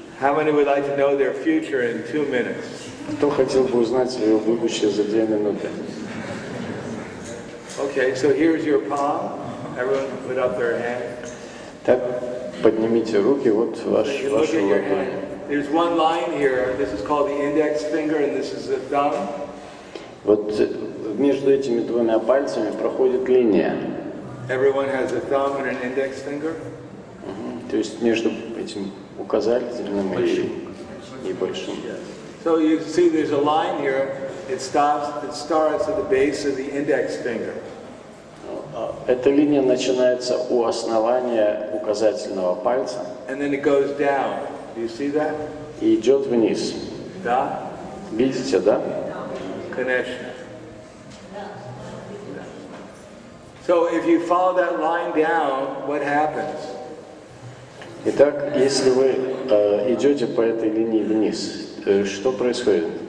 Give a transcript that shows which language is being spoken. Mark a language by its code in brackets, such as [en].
[en] How many would like to know their future in 2 minutes? [ru] Кто хотел бы узнать свое будущее за 2 минуты? [en] Okay, so here's your palm. Everyone put up their hand. [ru] Так, поднимите руки, вот ваши ладони. [en] There's one line here. This is called the index finger, and this is the thumb. [ru] Вот между этими двумя пальцами проходит линия. [en] Everyone has a thumb and an index finger. [ru] То есть между этим указательным и большим. [en] So you see there's a line here. It starts at the base of the index finger. [ru] Эта линия начинается у основания указательного пальца. [en] And then it goes down. Do you see that? [ru] И идет вниз. Да? Видите, да? [en] Connection. So if you follow that line down, what happens? [ru] Итак, если вы идете по этой линии вниз, что происходит?